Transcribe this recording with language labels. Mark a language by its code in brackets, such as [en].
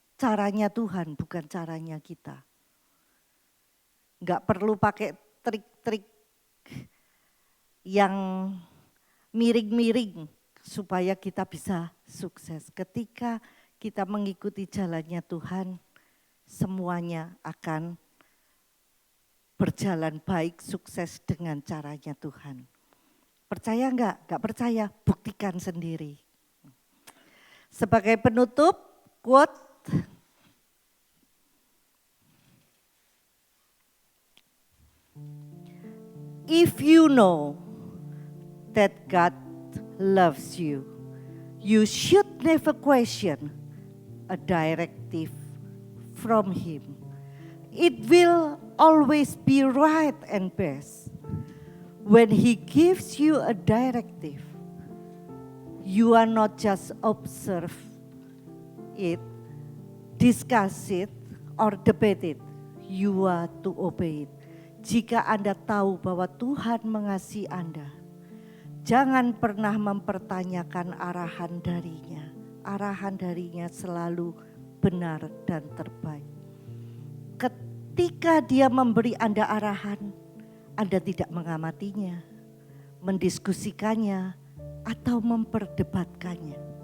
[id] Caranya Tuhan, bukan caranya kita. Enggak perlu pakai trik-trik yang miring-miring supaya kita bisa sukses. Ketika kita mengikuti jalannya Tuhan, semuanya akan berjalan baik, sukses dengan caranya Tuhan. Percaya enggak? Enggak percaya, buktikan sendiri. Sebagai penutup, [en] quote, if you know that God loves you, you should never question a directive from Him. It will always be right and best. When He gives you a directive, you are not just observe it, discuss it, or debate it. You are to obey it. [id] Jika Anda tahu bahwa Tuhan mengasihi Anda, jangan pernah mempertanyakan arahan darinya. Arahan darinya selalu benar dan terbaik. Ketika dia memberi Anda arahan, Anda tidak mengamatinya, mendiskusikannya, atau memperdebatkannya.